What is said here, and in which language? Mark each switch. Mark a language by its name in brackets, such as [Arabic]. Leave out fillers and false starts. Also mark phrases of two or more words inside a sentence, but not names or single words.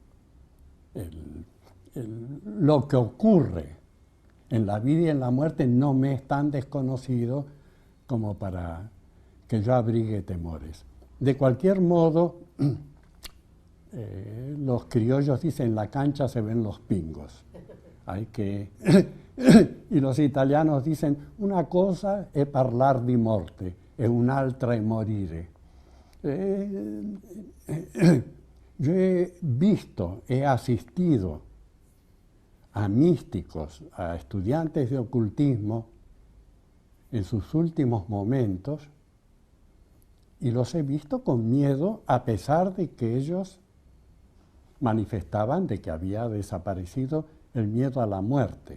[Spanish] Lo que ocurre en la vida y en la muerte no me es tan desconocido como para que yo abrigue temores. De cualquier modo, los criollos dicen, en la cancha se ven los pingos. Hay que... y los italianos dicen, [Italian] una cosa è parlar di morte e un'altra è morire. [Spanish] Yo he visto, he asistido a místicos, a estudiantes de ocultismo en sus últimos momentos y los he visto con miedo a pesar de que ellos manifestaban de que había desaparecido el miedo a la muerte.